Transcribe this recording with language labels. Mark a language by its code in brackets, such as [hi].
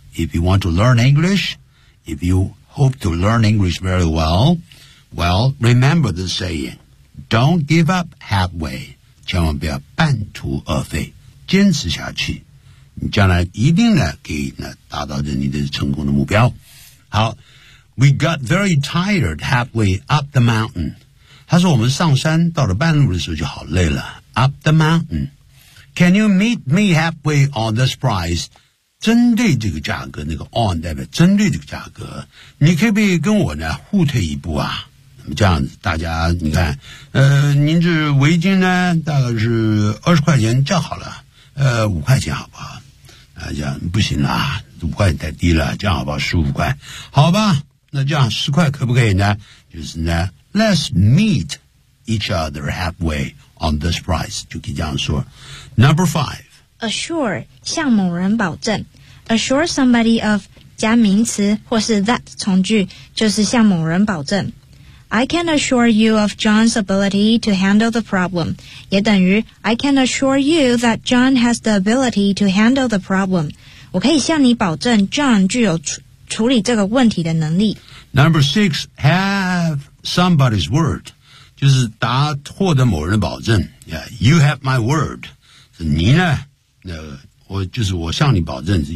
[en] If you want to learn English, if you hope to learn English very well, well, remember the saying, don't give up halfway. [zh] 千万不要半途而废，坚持下去，你将来一定呢可以呢达到着你的成功的目标。 [en] 好 ， We got very tired halfway up the mountain。 [zh] 他说我们上山到了半路的时候就好累了。 [en] Up the mountain， Can you meet me halfway on this price？ [zh] 针对这个价格，那个 on 代表针对这个价格，你可不可以跟我呢互退一步啊？这样子大家你看您这围巾呢大概是20块钱叫好了5块钱好不好啊这样不行啦5块太低了这样好不好15块好吧那这样10块可不可以呢就是呢 [en] Let's meet each other halfway on this price [zh] 就可以这样说 Number five [en] Assure [zh] 向某人保证 [en] Assure somebody of [zh] 加名词或是 [en] that [zh] 从句就是向某人保证 [en] I can assure you of John's ability to handle the problem. [zh] 也等于 [en] I can assure you that John has the ability to handle the problem. [zh] 我可以向你保证 John 具有处理这个问题的能力。 [en] Number six, have somebody's word. [zh] 就是答错的某人的保证。 [en] Yeah, you have my word. [zh] 是你呢、我就是我向你保证。